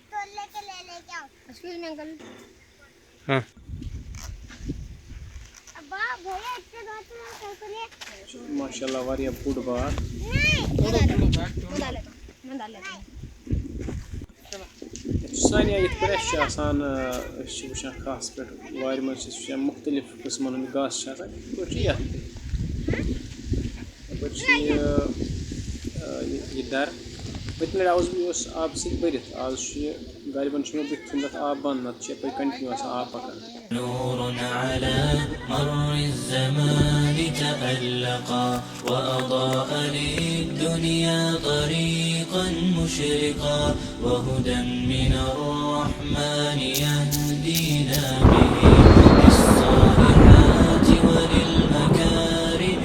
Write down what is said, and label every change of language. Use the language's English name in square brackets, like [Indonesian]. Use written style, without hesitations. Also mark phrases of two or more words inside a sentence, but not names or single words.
[Arabic] ماشاء اللہ [Kashmiri] واریاہ بوٚڑ باغ سانے یِتھ پٲٹھۍ اَسہِ چھُ آسان أسۍ چھِ وٕچھان کھہَس پٮ۪ٹھ وارِ منٛز چھِ أسۍ وٕچھان مُختٔلِف قٕسمَن ہُنٛد گاسہٕ چھِ آسان یِتھ پٲٹھۍ چھُ یَتھ یَپٲرۍ چھِ یہِ دَرٕ پٔتمہِ لَٹہِ آوُس بہٕ یہِ اوس آبہٕ سۭتۍ بٔرِتھ آز چھُ یہِ غالباً چھُ مےٚ بٕتھِ تھوٚمُت اَتھ آب بنٛد نَتہٕ چھِ یَپٲرۍ کَنٹِنیوٗ آسان آب پَکان [Arabic] نور على مر الزمان تألقا وأضاء للدنيا طريقا مشرقا وهدى من الرحمن يهدينا به للصالحات وللمكارم